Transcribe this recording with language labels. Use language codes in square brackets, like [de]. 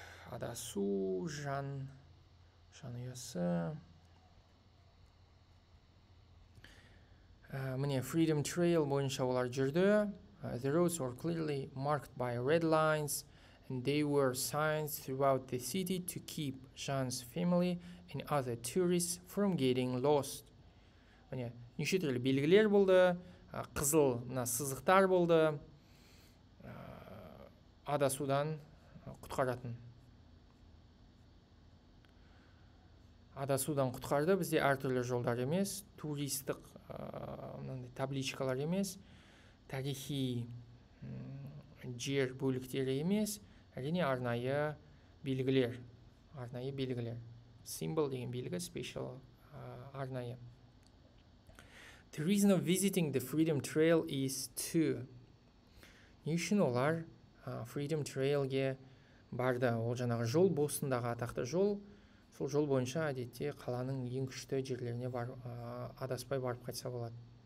[kk] Адасу, жанұясы. Міне Freedom Trail бойынша олар жүрді. [en] The roads were clearly marked by red lines, and they were signs throughout the city to keep Jean's family and other tourists from getting lost. [kk] Міне неше түрлі белгілер болды, қызыл сызықтар болды, адасудан құтқаратын. Адасудан құтқарды бізде әртүрлі жолдар емес, туристік табличкалар емес, тарихи жер бөліктері емес, әрине арнайы белгілер. Symbol деген белгі, special арнайы. [en] The reason of visiting the Freedom Trail is to. [kk] Не үшін олар Freedom Trailге барды? Ол жаңағы жол, Бостондағы атақты жол. Сол жол бойынша әдетте қаланың ең күшті жерлеріне адаспай барып қайтса болады.